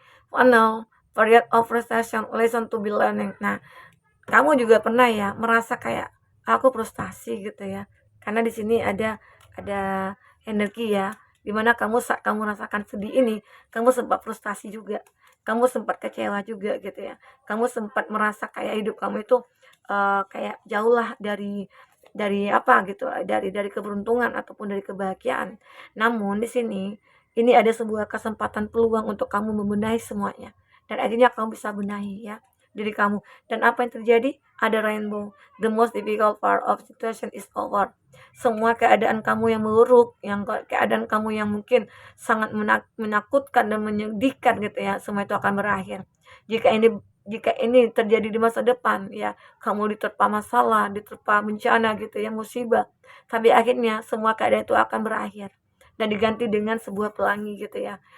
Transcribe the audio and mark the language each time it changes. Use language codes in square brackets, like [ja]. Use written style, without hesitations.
[en] Funnel, period of recession, lesson to be learning. [id] Nah, kamu juga pernah ya merasa kayak aku frustasi gitu ya. Karena di sini ada energi ya. Dimana kamu saat kamu rasakan sedih ini, kamu sempat frustasi juga. Kamu sempat kecewa juga gitu ya. Kamu sempat merasa kayak hidup kamu itu kayak jauh lah dari apa gitu, dari keberuntungan ataupun dari kebahagiaan. Namun di sini ini ada sebuah kesempatan peluang untuk kamu membenahi semuanya. Dan akhirnya kamu bisa benahi ya diri kamu. Dan apa yang terjadi? Ada rainbow. [en] The most difficult part of situation is over. [id] Semua keadaan kamu yang buruk, yang keadaan kamu yang mungkin sangat menakutkan dan menyedihkan gitu ya, semua itu akan berakhir. Jika ini terjadi di masa depan ya, kamu diterpa masalah, diterpa bencana gitu ya, musibah. Tapi akhirnya semua keadaan itu akan berakhir dan diganti dengan sebuah pelangi gitu ya.